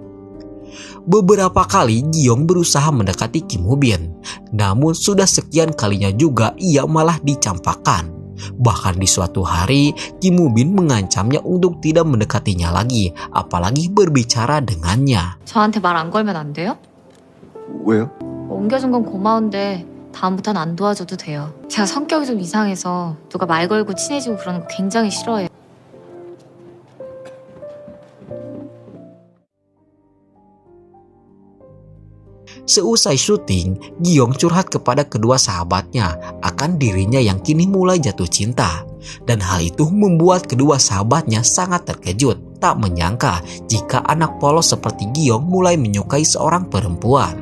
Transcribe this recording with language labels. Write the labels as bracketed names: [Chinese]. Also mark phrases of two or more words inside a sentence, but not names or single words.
[Indonesian] Beberapa kali Gyong berusaha mendekati Kim Woo Bin, namun sudah sekian kalinya juga ia malah dicampakkan. Bahkan di suatu hari, Kim Woo Bin mengancamnya untuk tidak mendekatinya lagi, apalagi berbicara dengannya. [Korean] 저한테 말 안 걸면 안 돼요? 왜요? 옮겨준 건 고마운데 다음부턴 안 도와줘도 돼요. 제가 성격이 좀 이상해서 누가 말 걸고 친해지고 그러는 거 굉장히 싫어해요. [Indonesian] Seusai syuting, Gyong curhat kepada kedua sahabatnya akan dirinya yang kini mulai jatuh cinta. Dan hal itu membuat kedua sahabatnya sangat terkejut, tak menyangka jika anak polos seperti Gyong mulai menyukai seorang perempuan.